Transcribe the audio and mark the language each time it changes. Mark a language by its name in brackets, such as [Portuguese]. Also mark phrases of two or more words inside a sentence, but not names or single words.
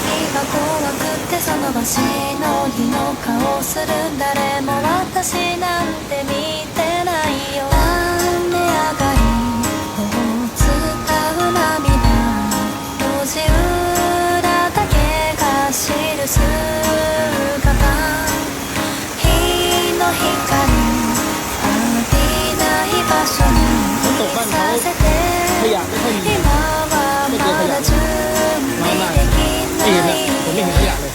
[Japanese] が怖くてその場しのぎの顔する誰も私なんて見てないよ雨上がりを伝う涙路地裏だけが知る姿日の光浴びない場所にさせて [Thai] ขยะไม่ค่อยมี [Japanese] 今はまだ準備できない [Thai] ผมไม่เห็นขยะเลย